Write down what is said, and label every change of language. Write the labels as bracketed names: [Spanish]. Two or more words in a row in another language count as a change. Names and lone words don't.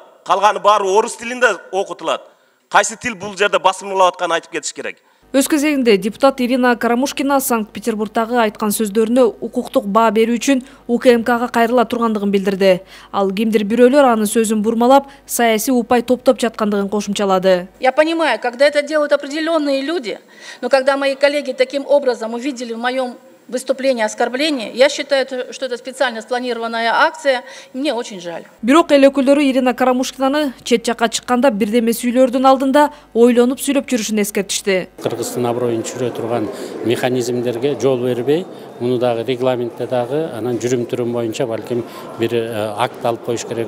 [Kyrgyz] Калганы баары орус тилинде окутулат. Кайсы тил бул жерде басмырлап атканын айтып кетиш керек. Өз кезегинде депутат Ирина Карамушкина Санкт-Петербургдагы айткан сөздөрүнө укуктук баа берүү үчүн УКМКга кайрыла тургандыгын билдирди. Ал кимдир бирөөлөр анын сөзүн бурмалап, саясий упай топтоп жаткандыгын кошумчалады. [Russian] Я понимаю, когда это делают определенные люди, но когда мои коллеги таким образом увидели в моем выступление оскорбление, я считаю, что это специально спланированная акция, и мне очень жаль. [Kyrgyz] Бирок эл өкүлдөрү Ирина Карамушкинаны чет жакка чыкканда бирдеме сүйлөрдүн алдында ойлонуп сүйлөп жүрүшүн эскертишти. Кыргыздын аброюн чүрө турган механизмдерге жол бербей, муну дагы регламентте дагы анан жүрүм турум боюнча балким бир акт алып коюш керек.